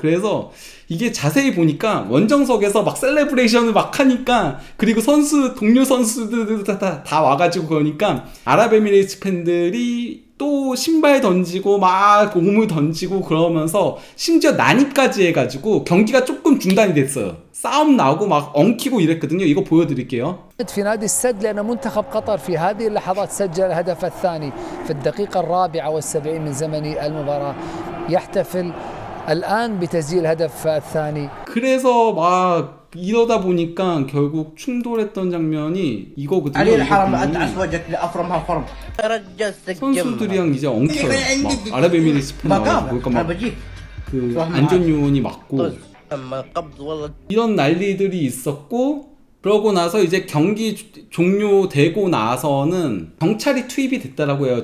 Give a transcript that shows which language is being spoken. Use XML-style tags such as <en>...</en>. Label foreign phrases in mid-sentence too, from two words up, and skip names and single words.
<ko>그래서 이게 자세히 보니까 원정석에서 막 셀레브레이션을 막 하니까, 그리고 동료 선수들도 다 때마다 다 와가지고 그러니까 아랍에미레이트 팬들이 또 신발 던지고 막 오물 던지고 그러면서 심지어 난입까지 해가지고 경기가 조금 중단이 됐어요. 싸움 나고 막 엉키고 이랬거든요. 이거 보여드릴게요.</ko> <ar>في نادي السد لأن منتخب قطر في هذه اللحظات سجل الهدف الثاني في الدقيقة 74 من زمن المباراة يحتفل الآن بتسجيل الهدف الثاني.</ar> <ko>그래서 막 이러다 보니까 결국 충돌했던 장면이 이거거든요. 선수들이랑 이제 엉켜요. 막 아랍에미리트 팬 나와서 막 그 안전요원이 맞고 이런 난리들이 있었고, 그러고 나서 이제 경기 종료되고 나서는 경찰이 투입이 됐다라고 해요.</ko>